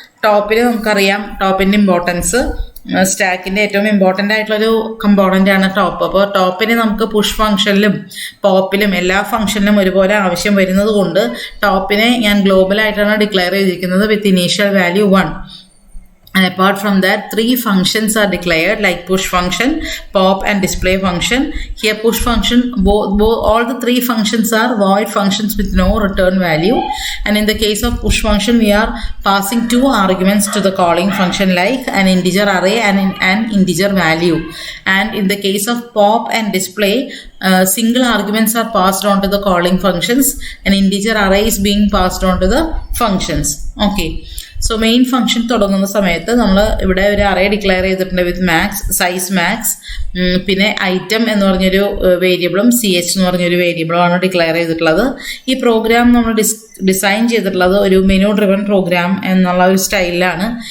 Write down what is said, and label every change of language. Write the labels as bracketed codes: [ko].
[ml] ടോപ്പിൽ നമുക്കറിയാം ടോപ്പിൻ്റെ ഇമ്പോർട്ടൻസ്, സ്റ്റാക്കിൻ്റെ ഏറ്റവും ഇമ്പോർട്ടൻ്റ് ആയിട്ടുള്ളൊരു കമ്പോണൻ്റ് ആണ് ടോപ്പ്. അപ്പോൾ ടോപ്പിന് നമുക്ക് പുഷ് ഫംഗ്ഷനിലും പോപ്പിലും എല്ലാ ഫംഗ്ഷനിലും ഒരുപോലെ ആവശ്യം വരുന്നത് കൊണ്ട് ടോപ്പിനെ ഞാൻ ഗ്ലോബലായിട്ടാണ് ഡിക്ലെയർ ചെയ്തിരിക്കുന്നത് [en] With initial value 1. And apart from that, three functions are declared, like push function, pop and display function. Here push function, all the three functions are void functions with no return value. And in the case of push function, we are passing two arguments to the calling function, like an integer array and an integer value. And in the case of pop and display, single arguments are passed on to the calling functions. An integer array is being passed on to the functions. Okay. [ml] So main function തുടങ്ങുന്ന സമയത്ത് നമ്മൾ ഇവിടെ ഒരു array declare ചെയ്തിട്ടുണ്ട് വിത്ത് max, size max, പിന്നെ item എന്ന് പറഞ്ഞൊരു വേരിയബിളും CH എന്ന് പറഞ്ഞൊരു വേരിയബിളും ആണ് ഡിക്ലെയർ ചെയ്തിട്ടുള്ളത്. ഈ പ്രോഗ്രാം നമ്മൾ ഡിസൈൻ ചെയ്തിട്ടുള്ളത് ഒരു മെനു ഡ്രിവൺ പ്രോഗ്രാം എന്നുള്ള ഒരു സ്റ്റൈലിലാണ്.